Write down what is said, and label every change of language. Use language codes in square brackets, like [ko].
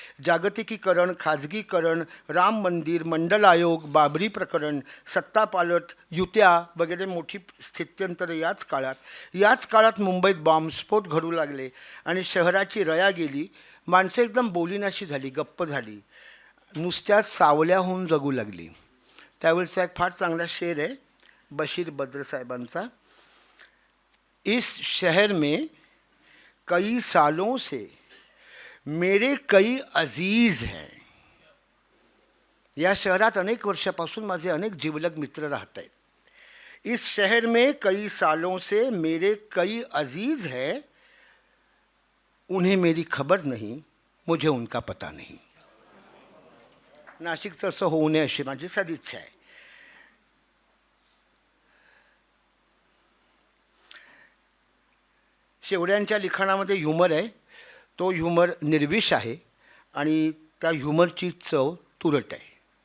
[mr] जागतिकीकरण, खाजगीकरण, राम मंदिर, मंडल आयोग, बाबरी प्रकरण, सत्तापालट, युत्या वगैरे मोठी स्थित्यंतरे याच काळात मुंबईत बॉम्बस्फोट घडू लागले आणि शहराची रया गेली. माणसं एकदम बोलीनाशी झाली, गप्प झाली, नुसत्या सावल्याहून जगू लागली. त्यावेळेचा एक फार चांगला शेर आहे बशीर बद्र साहेबांचा. [hi] इस शहर में कई सालों से मेरे कई अजीज हैं. [mr] या शहरात अनेक वर्षापासून माझे अनेक जिवलग मित्र राहत आहेत. [hi] इस शहर में कई सालों से मेरे कई अजीज हैं, उन्हें मेरी खबर नहीं, मुझे उनका पता नहीं. [mr] नाशिकचं असं होऊ नये अशी माझी सदिच्छा आहे. शेवड्यांच्या लिखाणामध्ये ह्युमर आहे. तो ह्युमर निर्विष आहे आणि त्या ह्युमरची चव तुरट आहे.